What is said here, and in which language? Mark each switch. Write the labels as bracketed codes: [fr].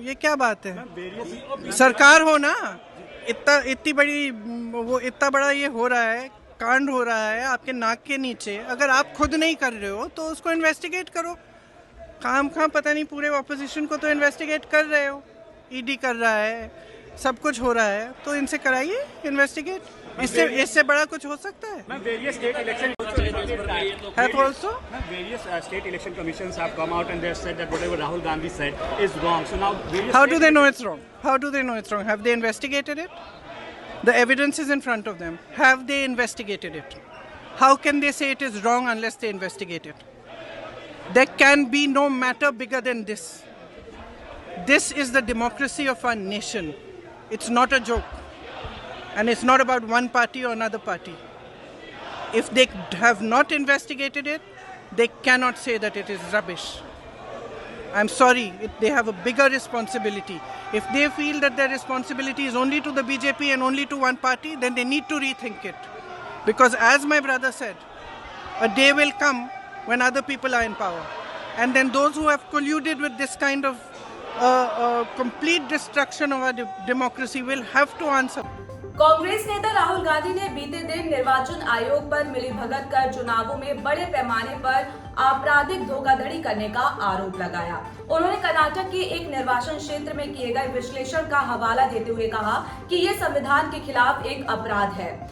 [hi] ये क्या बात है? सरकार हो ना, इतनी बड़ी वो इतना बड़ा ये हो रहा है, कांड हो रहा है आपके नाक के नीचे। अगर आप खुद नहीं कर रहे हो तो उसको इन्वेस्टिगेट करो। काम पता नहीं पूरे ऑपोजिशन को तो इन्वेस्टिगेट कर रहे हो, ईडी कर रहा है, सब कुछ हो रहा है, तो इनसे कराइए इन्वेस्टिगेट। इससे बड़ा कुछ हो सकता है? [en] Various state election have also various state election commissions have come out and they have said that whatever Rahul Gandhi said is wrong. So now how do they know it's wrong? How do they know it's wrong? Have they investigated it? The evidence is in front of them. Have they investigated it? How can they say it is wrong unless they investigate it? There can be no matter bigger than this. This is the democracy of our nation. It's not a joke. And it's not about one party or another party. If they have not investigated it, they cannot say that it is rubbish. I'm sorry, they have a bigger responsibility. If they feel that their responsibility is only to the BJP and only to one party, then they need to rethink it. Because as my brother said, a day will come when other people are in power. And then those who have colluded with this kind of complete destruction of our democracy will have to answer. [hi] Congress नेता राहुल गांधी ने बीते दिन निर्वाचन आयोग पर मिलीभगत कर चुनावों में बड़े पैमाने पर आपराधिक धोखाधड़ी करने का आरोप लगाया। उन्होंने कर्नाटक के एक निर्वाचन क्षेत्र में किए गए विश्लेषण का हवाला देते हुए कहा कि ये संविधान के खिलाफ एक अपराध है।